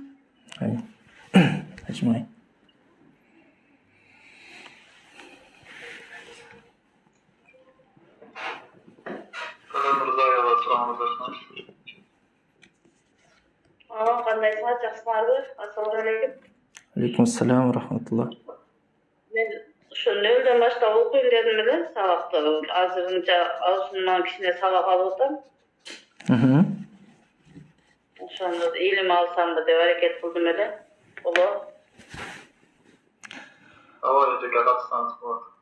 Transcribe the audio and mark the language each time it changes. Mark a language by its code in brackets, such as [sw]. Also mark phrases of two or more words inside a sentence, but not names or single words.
[ky] Амин. Ажмай. Мырзаева сурооңуз болсун. Кандайсыңар, жакшысыңарбы? [ar] السلام عليكم. عليكم السلام ورحمة الله. [ky] Мен ушу нөлдөн баштап окуйм дедим эле сабакты. Азырынча аузумдан кичине сабак алып атам. Ошону илим алсамбы деп аракет кылдым эле. Болобу? Ооба, эжекке катышсаңыз болот.